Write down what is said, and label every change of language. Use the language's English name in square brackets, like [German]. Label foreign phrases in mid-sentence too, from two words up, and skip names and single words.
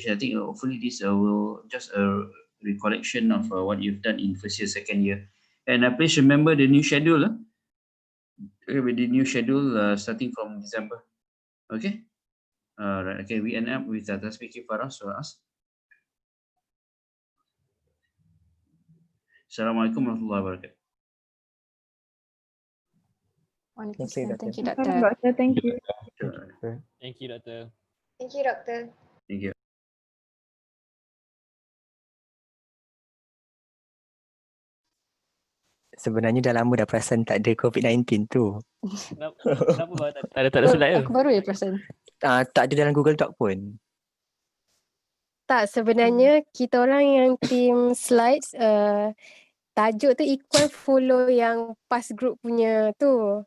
[English] I think hopefully this will just a recollection of what you've done in first year, second year. And please remember the new schedule. With the new schedule starting from December. Okay. Right. Okay. We end up with speaking for us. [Arabic] السلام عليكم ورحمة الله وبركاته. [English] Thank you, Thank you, Doctor. Doctor. Thank you. Thank you, Doctor. Thank you, Doctor. Thank you. [Malay] Sebenarnya dah lama dah perasan tak ada COVID-19 tu. Kenapa kau tak ada slide ke? Aku baru ya perasan. Tak ada dalam Google Doc pun. Tak, sebenarnya kita orang yang [English] team slides [Malay] tajuk tu [English] equal follow [Malay] yang [English] past group [Malay] punya tu.